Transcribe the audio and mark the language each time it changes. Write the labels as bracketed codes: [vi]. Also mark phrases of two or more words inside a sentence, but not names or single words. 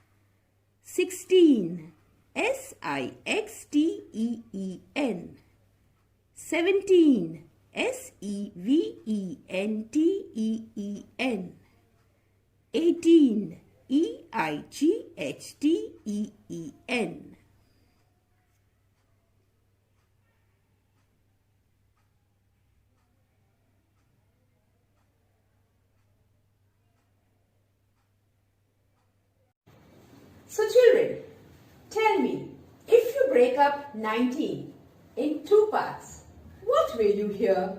[en] 16. S-I-X-T-E-E-N. 17. S-E-V-E-N-T-E-E-N. 18. E-I-G-H-T-E-E-N. So children, tell me, if you break up 19 in two parts, what will you hear?